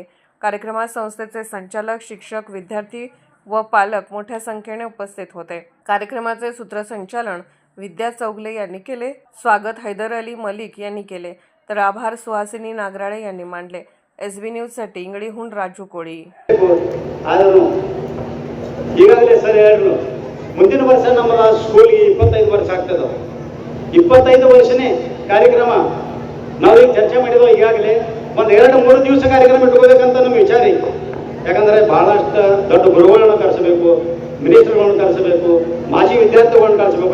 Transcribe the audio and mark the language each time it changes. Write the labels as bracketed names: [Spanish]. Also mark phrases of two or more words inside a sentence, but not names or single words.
[Marathi] कार्यक्रमात संस्थेचे संचालक, शिक्षक, विद्यार्थी व पालक मोठ्या संख्येने उपस्थित होते. कार्यक्रमाचे सूत्रसंचालन विद्या चौगले यांनी केले. स्वागत हैदर अली मलिक यांनी केले तर आभार सुहासिनी नागराळे यांनी मानले. SB न्यूजसाठी इंगळीहून राजू कोळी. [Kannada] ಈಗಾಗಲೇ ಸರ್ ಹೇಳಿದ್ರು, ಮುಂದಿನ ವರ್ಷ ನಮ್ಮ ಸ್ಕೂಲ್ಗೆ 25 ವರ್ಷ ಆಗ್ತದೆ. 25 ವರ್ಷನೇ ಕಾರ್ಯಕ್ರಮ ನಾವೀಗ ಚರ್ಚೆ ಮಾಡಿದ್ವು. ಈಗಾಗಲೇ ಒಂದು 2-3 ದಿವಸ ಕಾರ್ಯಕ್ರಮ ಇಟ್ಕೋಬೇಕಂತ ನಮ್ಮ ವಿಚಾರ ಐತಿ. ಯಾಕಂದರೆ ಭಾಳಷ್ಟು ದೊಡ್ಡ ಗುರುಗಳನ್ನ ಕರೆಸಬೇಕು, ಮಿನಿಸ್ಟರ್ಗಳನ್ನ ಕರೆಸಬೇಕು, ಮಾಜಿ ವಿದ್ಯಾರ್ಥಿಗಳನ್ನ ಕರೆಸಬೇಕು.